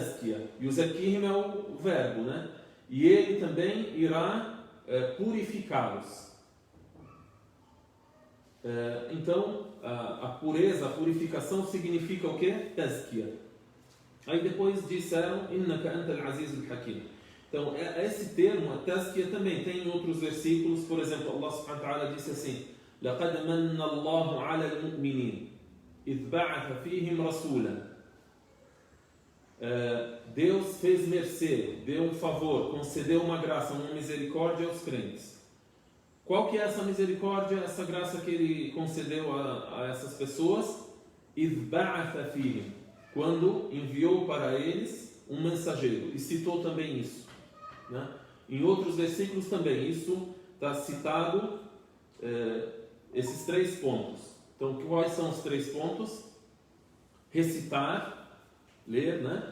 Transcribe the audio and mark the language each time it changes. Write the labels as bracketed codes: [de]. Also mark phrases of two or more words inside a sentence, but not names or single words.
[pt] Yuzakkihim é o verbo, né? e Ele também irá purificá-los. Então, a pureza, a purificação significa o quê? Tazkiya. Aí depois disseram, [ar] إنك أنت العزيز الحكيم. [pt] Então, esse termo, a tazkiya, também tem em outros versículos. Por exemplo, [ar] الله سبحانه وتعالى [pt] disse assim, [ar] لَقَدْ مَنَّ اللَّهُ عَلَى الْمُؤْمِنِينَ إِذْ بَعَثَ فِيهِمْ رَسُولًا. [pt] Deus fez mercê, deu um favor, concedeu uma graça, uma misericórdia aos crentes. Qual que é essa misericórdia, essa graça que Ele concedeu a essas pessoas? [ar] إِذْ بَعَثَ فِيهِمْ, [pt] quando enviou para eles um mensageiro. E citou também isso, né? Em outros versículos também, isso está citado, esses 3 pontos. Então, quais são os 3 pontos? Recitar, ler, né?